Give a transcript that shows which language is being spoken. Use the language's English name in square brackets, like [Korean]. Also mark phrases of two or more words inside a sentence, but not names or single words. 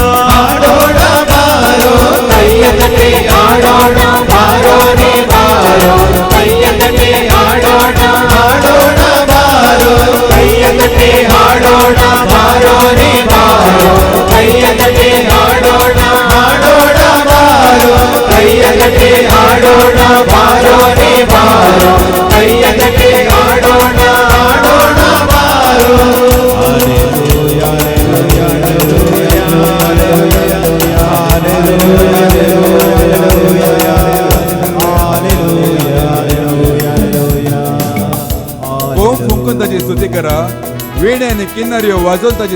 [Kannada] ಹಾಡೋಣ ಬಾರೋ ಕೈಯ ತಟ್ಟಿ ಹಾಡೋಣ ಬಾರೋ ನೀ ಬಾರೋ ಕೈಯ ತಟ್ಟಿ ಹಾಡೋಣ ಹಾಡೋಣ ಬಾರೋ ಕೈಯ ತಟ್ಟಿ ಹಾಡೋಣ ಬಾರೋ ನೀ ಬಾರೋ ಕೈಯ ತಟ್ಟಿ ಹಾಡೋಣ ಹಾಡೋಣ ಬಾರೋ ಕೈಯ ತಟ್ಟಿ ಹಾಡೋಣ ಬಾರೋ ನೀ ಬಾರೋ ಕೈಯ ತಟ್ಟಿ ಹಾಡೋಣ ಹಾಡೋಣ ಬಾರೋ [Konkani] कोंब फुंकून ताची स्तुती करा वीण आनी किन्नऱ्यो वाजोवन ताची